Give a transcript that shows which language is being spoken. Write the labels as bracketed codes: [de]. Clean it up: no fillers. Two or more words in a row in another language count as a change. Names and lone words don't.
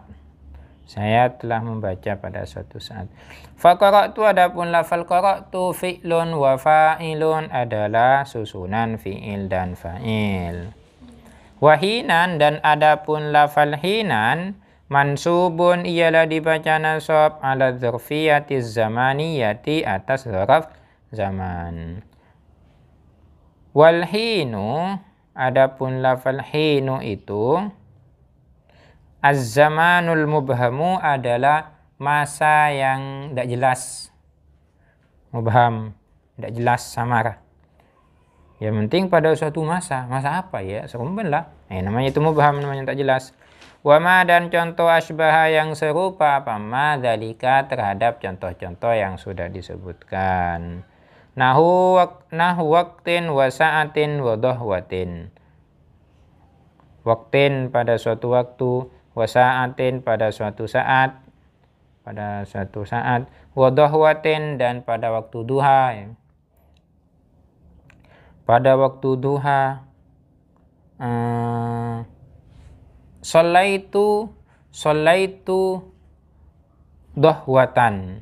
[id] Saya telah membaca pada suatu saat. [ar] فقرأت [id] adapun lafal [ar] قرأت فعل وفاعل [id] adalah susunan fi'il dan fa'il. Wahinan dan adapun lafal [ar] حيناً منصوب [id] ialah dibaca nasab [ar] على الظرفية الزمانية [id] atas dzaraf zaman. [ar] والحين [id] adapun lafal hinu itu [ar] الزمان المبهم [id] adalah masa yang tidak jelas. Mubham, tidak jelas, samar. Yang penting pada suatu masa apa ya? Serumben lah. Namanya itu mubham, namanya tak jelas. Wama dan contoh asbaha yang serupa apa dzalika terhadap contoh-contoh yang sudah disebutkan. [ar] نحو وقتٍ وساعةٍ وضحوةٍ. [id] Waqtin pada suatu waktu, [ar] وساعةٍ [id] pada suatu saat, [ar] وضحوةٍ [id] dan pada waktu duha. Pada waktu duha [ar] صليت ضحوةً.